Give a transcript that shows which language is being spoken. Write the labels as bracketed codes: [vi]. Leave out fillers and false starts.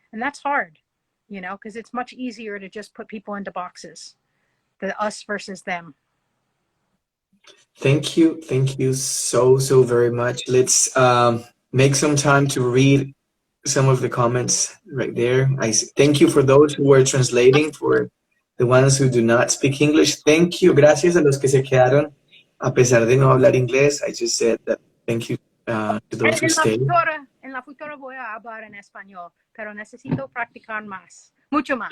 [en] And that's hard, you know, because it's much easier to just put people into boxes, the us versus them. Thank you. Thank you so very much. Let's make some time to read some of the comments right there. Thank you for those who were translating, for the ones who do not speak English. Thank you. [es] Gracias a los que se quedaron a pesar de no hablar inglés. [en] I just said that thank you to those who stayed. [es] En la futura voy a hablar en español, pero necesito practicar más, mucho más.